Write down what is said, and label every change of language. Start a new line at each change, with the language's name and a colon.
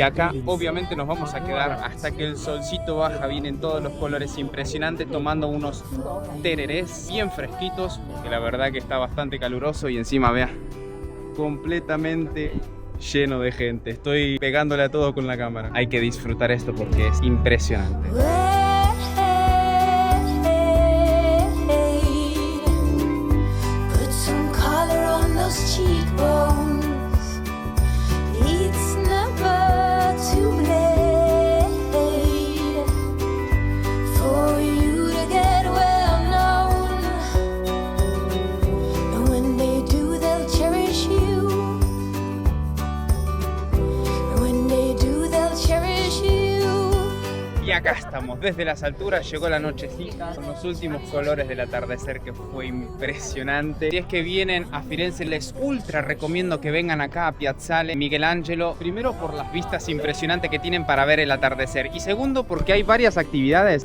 Spanish: Y acá obviamente nos vamos a quedar hasta que el solcito baja. Vienen todos los colores impresionantes, tomando unos tererés bien fresquitos, que la verdad que está bastante caluroso. Y encima, vean, completamente lleno de gente. Estoy pegándole a todo con la cámara. Hay que disfrutar esto porque es impresionante.
English: Put some color on those cheekbones. It's never too late for you to get well known. And when they do, they'll cherish you. And when they do, they'll cherish you.
Spanish: Y acá estamos, desde las alturas llegó la nochecita con los últimos colores del atardecer, que fue impresionante. Si es que vienen a Firenze, les ultra recomiendo que vengan acá a Piazzale Miguel Ángelo. Primero por las vistas impresionantes que tienen para ver el atardecer, y segundo porque hay varias actividades.